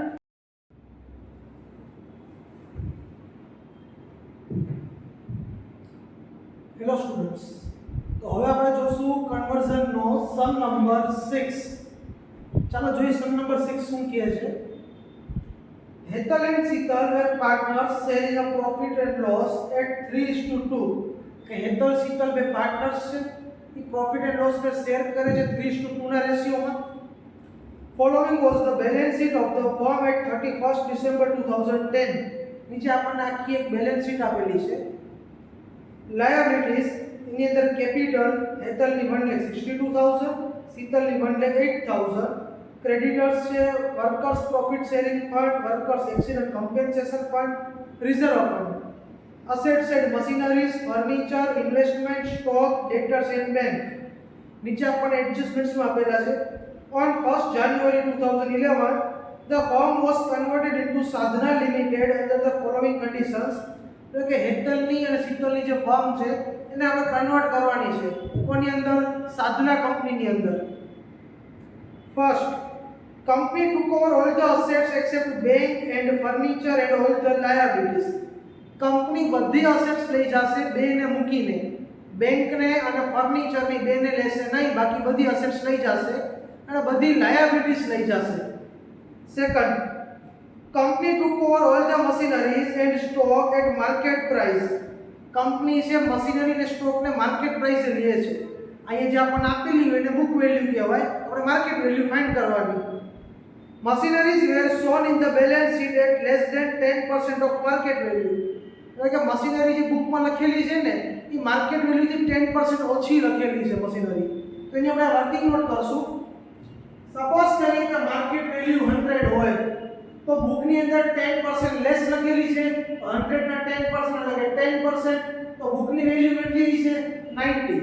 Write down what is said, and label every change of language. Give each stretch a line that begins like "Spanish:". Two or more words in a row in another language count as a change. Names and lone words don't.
Gujarati: હેલો સ્ટુડન્ટ્સ, તો હવે આપણે જોશું કન્વર્ઝનનો
English: sum number
Gujarati: 6. ચાલો જોઈએ
English: sum number
Gujarati: 6 શું કહે છે. હેતલ એન્ડ શીતલ
English: were partners sharing a profit and loss at 3:2.
Gujarati: કે હેતલ શીતલ બે પાર્ટનર્સ છે, એ
English: profit and loss
Gujarati: ને શેર કરે છે 3:2 ના રેશિયોમાં.
English: Following was the balance sheet of the firm at 31st December 2010.
Gujarati: નીચે આપણને આખી એક
English: balance sheet
Gujarati: આપેલી છે. લાયબિલિટીઝ એની અંદર કેપિટલ હેતલની 1,62,000, શીતલની 1,08,000. ક્રેડિટર્સ છે
English: workers profit sharing fund, workers accident compensation fund, reserve fund. assets and machineries, furniture, investment, stock, debtors and bank.
Gujarati: નીચે આપણને એડજસ્ટમેન્ટ્સમાં આપેલા છે.
English: On 1st January 2011, the firm was converted into Sadhana Limited under the following conditions.
Gujarati: એટલે કે હેતલની અને શીતલની જે ફર્મ છે એને આપણે કન્વર્ટ કરવાની છે. કોની અંદર? સાધના કંપનીની અંદર. ફર્સ્ટ,
English: company took over all the assets except bank and furniture and all the liabilities.
Gujarati: કંપની બધી અસેટ્સ લઈ જશે બેને મૂકીને. બેંકને અને ફર્નિચરની બેને લેશે નહીં, બાકી બધી અસેટ્સ લઈ જશે અને બધી લાયબિલિટીઝ લઈ જશે. સેકન્ડ,
English: company took over all the machineries and stock at market price.
Gujarati: કંપની છે મશીનરી અને સ્ટોકને
English: market priceએ
Gujarati: લે છે. અહીંયા જે આપણને આપેલી હોય એને
English: book value
Gujarati: કહેવાય, આપણે
English: market value find
Gujarati: કરવાની.
English: Machineries were shown in the balance sheet at less than 10% of market value.
Gujarati: એટલે કે મશીનરી જે બુકમાં લખેલી છે ને એ
English: market valueથી
Gujarati: 10% ઓછી લખેલી છે મશીનરી. તો એની આપણે
English: working note
Gujarati: કરશું. સપોઝ કરીએ કે
English: market value
Gujarati: 100 હોય તો બુકની અંદર 10% લેસ લખેલી છે, 100 ના 10% એટલે કે 10%, તો બુકની વેલ્યુ કેટલી છે 90.